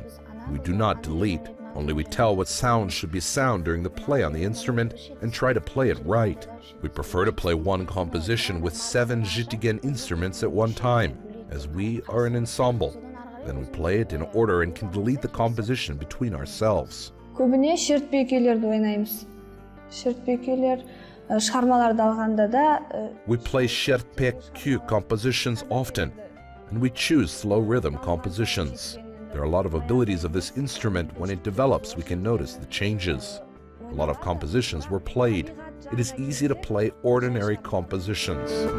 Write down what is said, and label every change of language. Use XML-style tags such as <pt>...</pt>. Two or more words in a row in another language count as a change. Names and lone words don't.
<en>We do not delete, only we tell what sounds should be sound during the play on the instrument and try to play it right. We prefer to play one composition with 7 zhetigen instruments at one time, as we are an ensemble. Then we play it in order and can delete the composition between ourselves.</en> <kk>Көбіне Shertpe күйлерді ойнаймыз. Shertpe күйлер шығармаларды алғанда да</kk> <en>We play Shertpe kyui compositions often, and we choose slow rhythm compositions. There are a lot of abilities of this instrument. When it develops, we can notice the changes. A lot of compositions were played. It is easy to play ordinary compositions.</en>